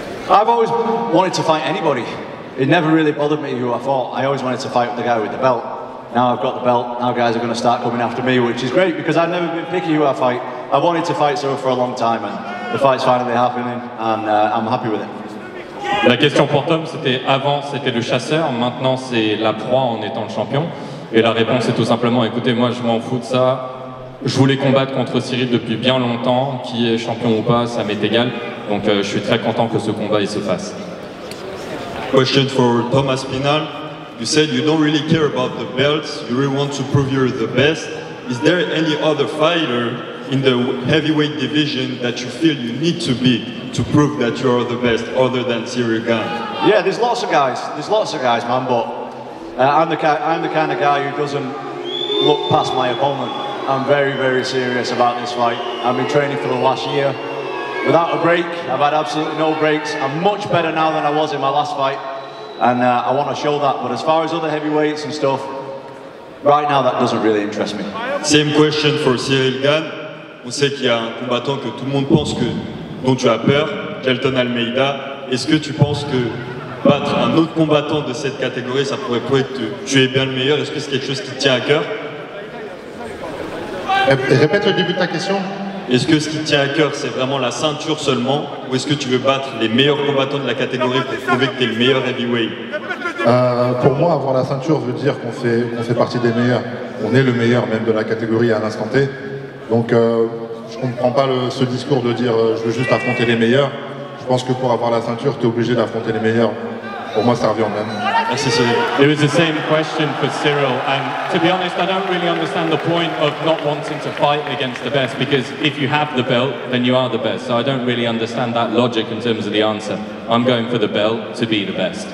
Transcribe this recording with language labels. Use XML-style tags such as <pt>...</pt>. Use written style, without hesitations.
<en>I've always wanted to fight anybody. It never really bothered me who I fought. I always wanted to fight the guy with the belt. Now I've got the belt, now guys are going to start coming after me, which is great because I've never been picky who I fight. I wanted to fight Ciryl for a long time, and the fight's finally happening, and I'm happy with it.</en> <fr>La question pour Tom, c'était avant c'était le chasseur, maintenant c'est la proie en étant le champion. Et la réponse est tout simplement, écoutez, moi je m'en fous de ça. Je voulais combattre contre Ciryl depuis bien longtemps, qui est champion ou pas, ça m'est égal. Donc je suis très content que ce combat il se fasse.</fr> <en>Question for Tom Aspinall. You said you don't really care about the belts, you really want to prove you're the best. Is there any other fighter in the heavyweight division that you feel you need to beat to prove that you're the best, other than Ciryl Gane? Yeah, there's lots of guys, man, but I'm the kind of guy who doesn't look past my opponent. I'm very, very serious about this fight. I've been training for the last year without a break. I've had absolutely no breaks. I'm much better now than I was in my last fight. And I want to show that, but as far as other heavyweights and stuff, right now that doesn't really interest me. Same question for Ciryl Gane.</en> <fr>On sait qu'il y a un combattant que tout le monde pense dont tu as peur, Kelton Almeida. Est-ce que tu penses que battre un autre combattant de cette catégorie, ça pourrait prouver que tu es bien le meilleur? Est-ce que c'est quelque chose qui te tient à cœur? Répète le début de ta question. Est-ce que ce qui te tient à cœur, c'est vraiment la ceinture seulement, ou est-ce que tu veux battre les meilleurs combattants de la catégorie pour prouver que tu es le meilleur heavyweight? Pour moi, avoir la ceinture veut dire qu'on fait partie des meilleurs. On est le meilleur même de la catégorie à l'instant T. Donc je ne comprends pas ce discours de dire je veux juste affronter les meilleurs. Je pense que pour avoir la ceinture, tu es obligé d'affronter les meilleurs. Pour moi, ça revient au même. Merci Cyril.</fr> <en>It was the same question for Ciryl, and to be honest, I don't really understand the point of not wanting to fight against the best, because if you have the belt, then you are the best. So I don't really understand that logic in terms of the answer. I'm going for the belt to be the best.</en>